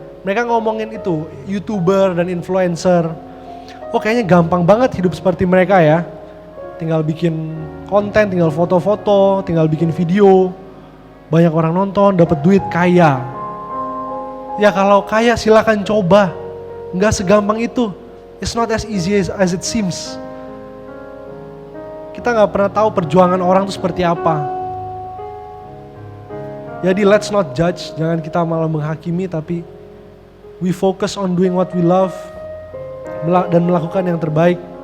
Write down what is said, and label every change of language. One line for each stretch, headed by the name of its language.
Indonesian: Mereka ngomongin itu, YouTuber dan influencer. Oh kayaknya gampang banget hidup seperti mereka ya. Tinggal bikin konten, tinggal foto-foto, tinggal bikin video. Banyak orang nonton, dapat duit, kaya. Ya kalau kaya silakan coba. Nggak segampang itu.
English: It's not as easy as it seems.
Indonesian: Kita nggak pernah tahu perjuangan orang itu seperti apa. Jadi
English: let's not judge,
Indonesian: jangan kita malah menghakimi, tapi
English: we focus on doing what we love
Indonesian: dan melakukan yang terbaik.